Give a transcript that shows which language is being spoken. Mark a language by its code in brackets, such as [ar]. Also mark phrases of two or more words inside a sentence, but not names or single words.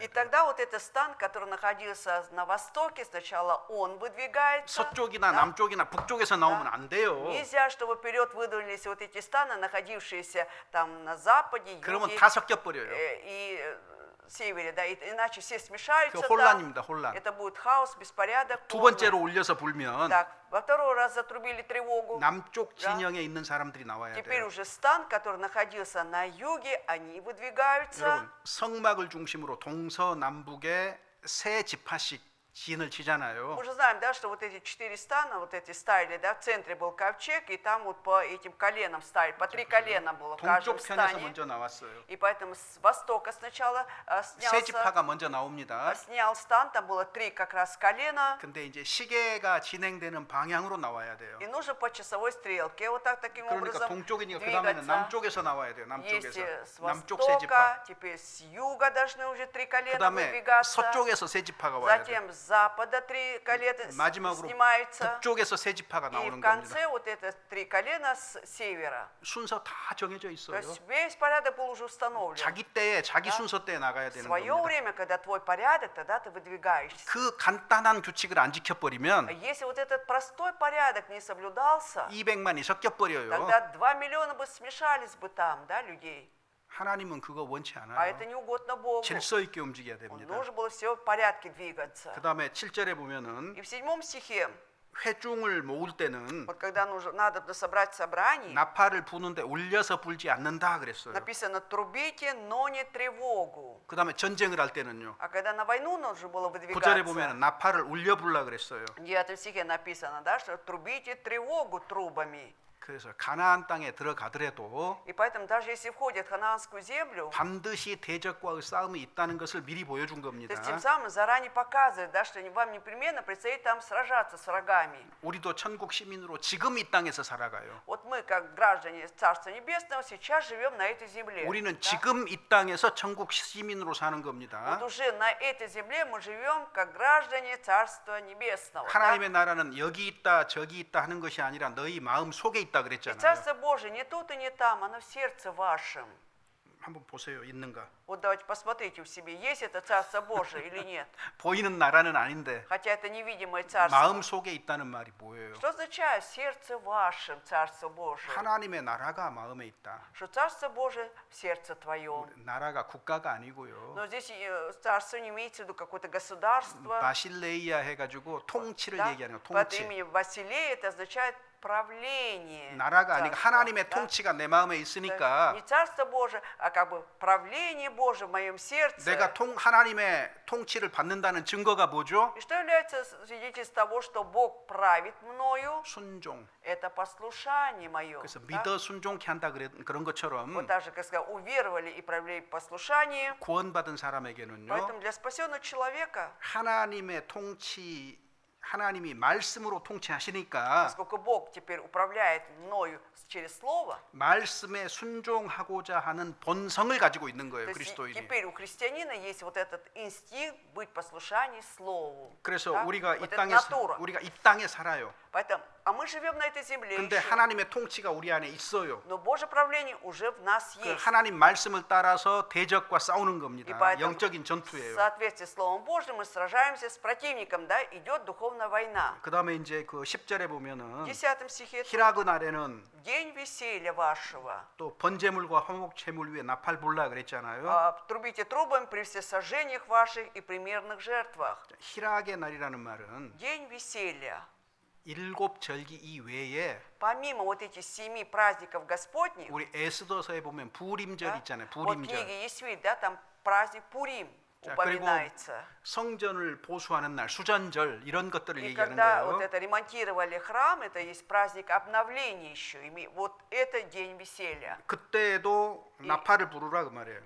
[ru] и [ko] 돼요. [ru] тогда вот этот стан, который находился на востоке, сначала он выдвигается. [ko] 서쪽이나 [ru] да. [ko] 남쪽이나 북쪽에서 나오면 안 돼요. [ru] Нельзя, чтобы вперед выдвинулись вот эти станы, находившиеся там на западе, [ko] 그러면 [ru] юге, [ko] 다 섞여 버려요. [ru] и севере, да, иначе все смешаются [ko] 그 [ru] там. [ko] 혼란입니다. 혼란. [ru] Это будет хаос, беспорядок. [ko] 두 [ru] полный. [ko] 번째로 울려서 불면 [ru] Так, во второй раз затрубили тревогу. [ko] 남쪽 진영에 있는 사람들이 나와야 [ru] Теперь [ko] 돼요. [ru] уже стан, который находился на юге, они выдвигаются. [ko] 여러분 성막을 중심으로 동서남북에 세 지파씩 진을 치잖아요. [ru] Мы уже знаем, да, что вот эти 4 стана, вот эти ставили, да, в центре был ковчег, и там вот по этим коленам ставили, по 3 колена было в каждом [ko] 동쪽 편에서 [ru] стане. [ko] 먼저 나왔어요. [ru] И поэтому с востока сначала [ko] 세 지파가 먼저 나옵니다. [ru] снял стан, там было 3 как раз колена. [ko] 근데 이제 시계가 진행되는 방향으로 나와야 돼요. [ru] И нужно по часовой стрелке вот так таким [ko] 그러니까 [ru] образом [ko] 동쪽이니까 그 다음에는 [ru] двигаться. [ko] 남쪽에서 나와야 돼요. [ru] Есть [ko] 남쪽에서. [ru] с [ko] 남쪽 세 지파. [ru] востока, теперь с юга должны уже 3 [ko] 그 [ru] колена [ko] 다음에 [ru] выдвигаться. [ko] 서쪽에서 세 지파가 와야 돼요. [ru] Затем с запада 3 колена [ko] 마지막으로 [ru] снимается. [ko] 북쪽에서 세 지파가 [ru] И в [ko] 나오는 겁니다. [ru] конце вот это 3 колена с севера. [ko] 순서 다 정해져 [ru] То [ko] 있어요. [ru] есть весь порядок был уже установлен. [ko] 자기 때에 자기 [ru] Да. [ko] 순서 때에 나가야 [ru] В [ko] 되는 [ru] свое [ko] 겁니다. [ru] время, когда твой порядок, тогда ты выдвигаешься. [ko] 그 간단한 규칙을 안 [ru] А [ko] 지켜버리면 [ru] если вот этот простой порядок не соблюдался, [ko] 200만이 섞여버려요. [ru] тогда 2 миллиона бы смешались бы там, да, людей. [ko] 하나님은 그거 원치 [ru] А [ko] 않아요. [ru] это не угодно Богу. [ko] 질서 있게 움직여야 됩니다. [ru] Нужно было все в порядке двигаться. [ko] 그 다음에 7절에 보면은 [ru] И в 7 стихе, [ko] 회중을 모을 때는 [ru] вот когда надо собрать собрание, [ko] 나팔을 부는데 울려서 불지 않는다 그랬어요. [ru] написано «трубите, но не тревогу». [ko] 그 다음에 전쟁을 할 때는요. [ru] А когда на войну нужно было [ko] 9절에 [ru] выдвигаться, [ko] 보면 나팔을 울려 불라 그랬어요. [ru] в 9 стихе написано, да, что «трубите тревогу трубами». [ko] 그래서 가나안 땅에 들어가더라도 [ru] И поэтому даже если входят в ханаанскую землю, [ko] 반드시 대적과의 싸움이 있다는 것을 미리 보여준 [ru] то [ko] 겁니다. [ru] есть тем самым заранее показывает, да, что вам непременно предстоит там сражаться с врагами. [ko] 우리도 천국 시민으로 지금 이 땅에서 살아가요. [ru] Вот мы, как граждане Царства Небесного, сейчас живем на этой земле. [ko] 우리는 [ru] да? [ko] 지금 이 땅에서 천국 시민으로 사는 [ru] Вот [ko] 겁니다. [ru] уже на этой земле мы живем как граждане Царства Небесного. да? [ko] 하나님의 나라는 여기 있다 저기 있다 하는 것이 아니라 너희 마음 속에 있다 [ru] И [ko] 그랬잖아요. [ru] Царство Божие не тут и не там, оно в сердце вашем. [ko] 한번 보세요. 있는가? [ru] Вот давайте посмотрите в себе, есть это Царство Божие или нет. [ko] 보이는 나라는 아닌데 [ru] Хотя это невидимое Царство. [ko] 마음 속에 있다는 말이 뭐예요? [ru] Что означает в сердце вашем Царство Божие? [ko] 하나님의 나라가 마음에 있다. [ru] Что Царство Божие в сердце твоем. [ko] 나라가 국가가 아니고요. [ru] Но здесь царство не имеется в виду какое-то государство. [ko] 바실레이아 해가지고 통치를 [ru] да? [ko] 얘기하는 거. [ru] Под [ko] 통치. [ru] именем Василия это означает правление. [ko] 나라가 아니고 [ru] царства, [ko] 하나님의 [ru] да? [ko] 통치가 내 마음에 [ru] То есть [ko] 있으니까 [ru] не Царство Божие, а как бы правление Божие в моем сердце. [ko] 내가 하나님의 통치를 받는다는 증거가 뭐죠? [ru] И что является свидетельством того, что Бог правит мною? [ko] 순종. [ru] Это послушание мое. [ko] 그래서 [ru] да? [ko] 믿어 순종케 한다 그런 것처럼 [ru] Вот так же, как сказал, уверовали и проявили послушание. [ko] 구원받은 사람에게는요. [ru] Поэтому для спасенного человека, [ko] 하나님의 통치 하나님이 말씀으로 통치하시니까 [ru] поскольку Бог теперь управляет мною через Слово, [ko] 말씀에 순종하고자 하는 본성을 가지고 있는 거예요. [ru] то есть [ko] 그리스도인이. [ru] теперь у христианина есть вот этот инстинкт быть послушаний Слову. [ko] 그래서 [ru] да? [ko] 우리가 [ru] Вот [ko] 이 [ru] эта [ko] 땅에 [ru] натура. [ko] 우리가 이 땅에 살아요. [ru] Поэтому, а мы живем на этой земле [ko] 근데 [ru] еще, [ko] 하나님의 통치가 우리 안에 있어요. [ru] но Божье правление уже в нас [ko] 그 [ru] есть. [ko] 하나님 말씀을 따라서 대적과 싸우는 [ru] И [ko] 겁니다. [ru] поэтому [ko] 영적인 [ru] в [ko] 전투예요. [ru] соответствии с Словом Божьим мы сражаемся с противником, да, идет духовная война. [ko] 그다음에 이제 그 10절에 보면은 [ru] В 10 стихе [ko] 희락의 날에는 [ru] в день веселья вашего [ko] 또 번제물과 화목제물 위에 나팔 불라 그랬잖아요. [ru] трубите трубами при всесожжениях ваших и примерных жертвах. [ko] 희락의 날이라는 말은 [ru] День веселья. [ko] 7 절기 이외에 [ru] Помимо вот этих 7 праздников Господних, [ko] 우리 에스더서에 보면 부림절 [ru] да, [ko] 있잖아요. [ru] вот в [ko] 부림절. [ru] книге Есвит, да, там праздник Пурим [ko] 자, 그리고 [ru] упоминается. [ko] 성전을 보수하는 날, 수전절 이런 것들을 [ru] И [ko] 얘기하는 [ru] когда вот [ko] 거예요. [ru] это ремонтировали храм, это есть праздник обновления еще. Вот это день веселья. [ko] 그때도 나팔을 부르라 그 말이에요.